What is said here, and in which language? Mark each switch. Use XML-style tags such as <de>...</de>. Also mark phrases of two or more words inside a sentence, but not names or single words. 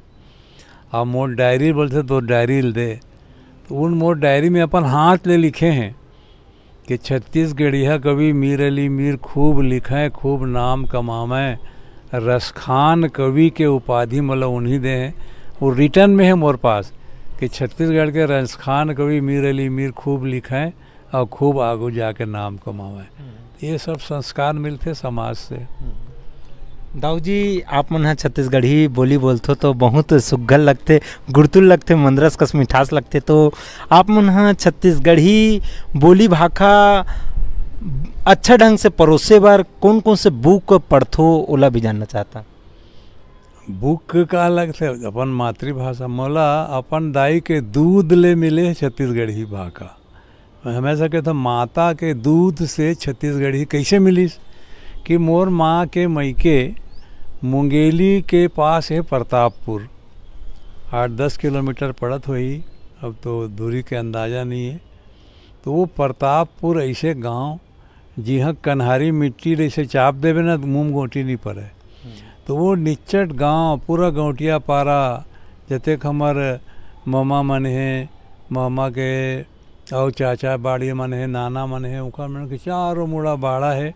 <hne>और मोर डायरी बोलते तो डायरी दे, तो उन मोर डायरी में अपन हाथ ले लिखे हैं कि छत्तीसगढ़िया कवि मीर अली मीर खूब लिखें खूब नाम कमावें, रसखान कवि के उपाधि मतलब उन्हीं दे हैं। वो रिटर्न में है मोर पास कि छत्तीसगढ़ के रसखान कवि मीर अली मीर खूब लिखें और खूब आगू जाके नाम कमावें। ये सब संस्कार मिलते समाज से। दाऊ जी, आप मन छत्तीसगढ़ी बोली बोलते तो बहुत सुग्घर लगते, गुड़तुल लगते, मंदरस कस मिठास लगते। तो आप मन छत्तीसगढ़ी बोली भाखा अच्छा ढंग से परोसे बार कौन कौन से बुक पढ़थो ओला भी जानना चाहता। बुक का अलग से अपन मातृभाषा मोला अपन दाई के दूध ले मिले छत्तीसगढ़ी भाखा। मैं हमेशा कहता माता के दूध से छत्तीसगढ़ी कैसे मिलीस कि मोर माँ के मैके मुंगेली के पास है प्रतापपुर, 8-10 किलोमीटर पड़त हुई, अब तो दूरी के अंदाज़ा नहीं है। तो वो प्रतापपुर ऐसे गांव जिहाँ कन्हारी मिट्टी जैसे चाप देवे ना तो मुँह गोटी नहीं पड़े। तो वो निच्चट गांव पूरा गौटिया पारा जतेक हमार मामा मन है, मामा के और चाचा बाड़ी मन है, नाना मन है, उनका मन के चारों मुड़ा बाड़ा है।</hne>